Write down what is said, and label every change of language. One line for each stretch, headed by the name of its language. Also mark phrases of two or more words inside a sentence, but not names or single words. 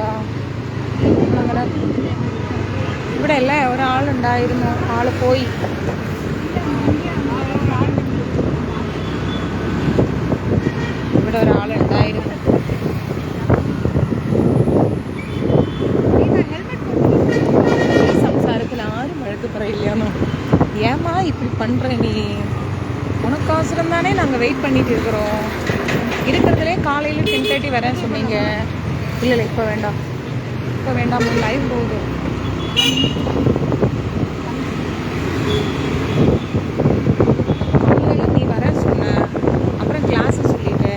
Malayalam: അങ്ങനെ ഇവിടെ അല്ലേ ഒരാളുണ്ടായിരുന്നു, ആള് പോയി. ഇവിടെ ഒരാളുണ്ടായിരുന്നു. ഈ സംസാരത്തിൽ ആരും വഴക്ക് പറയില്ലന്നോ.
Tamil: ஏமா இப்படி பண்ற நீ? உனக்கோசரம் தானே நாங்கள் வெயிட் பண்ணிட்டு இருக்கிறோம். இருக்கிறதுலே காலையில் 10:30 வரேன்னு சொன்னீங்க. இல்லை இப்போ வேண்டாம், இப்போ வேண்டாம், லைவ் போகுது. இல்லை நீ வரேன்னு சொன்ன, அப்புறம் கிளாஸை சொல்லிட்டேன்.